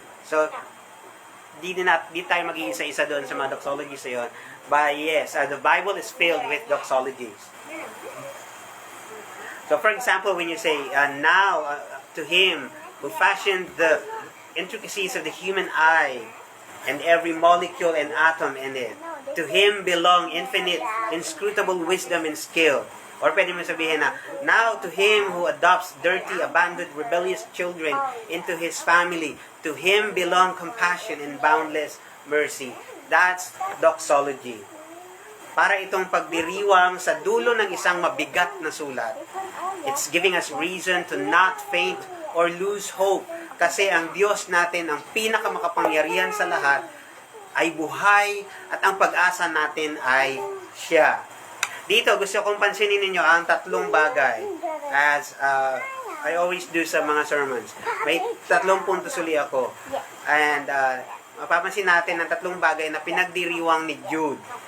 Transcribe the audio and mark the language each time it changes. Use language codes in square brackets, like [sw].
[tl] So, di tayo mag-iisa-isa doon sa mga doxologies na yon. [en] But yes, the Bible is filled with doxologies. So, for example, when you say, now to Him who fashioned the intricacies of the human eye and every molecule and atom in it, to Him belong infinite, inscrutable wisdom and skill. [tl] Or pwede mo sabihin na, [en] now to Him who adopts dirty, abandoned, rebellious children into His family, to Him belong compassion and boundless mercy. That's doxology. [tl] Para itong pagdiriwang sa dulo ng isang mabigat na sulat. [en] It's giving us reason to not faint or lose hope. [tl] Kasi ang Diyos natin, ang pinakamakapangyarihan sa lahat, ay buhay at ang pag-asa natin ay siya. Dito, gusto kong pansinin ninyo ang 3 bagay [en] as I always do [tl] sa mga sermons. May 3 puntos uli ako. And mapapansin natin ang 3 bagay na pinagdiriwang ni Jude.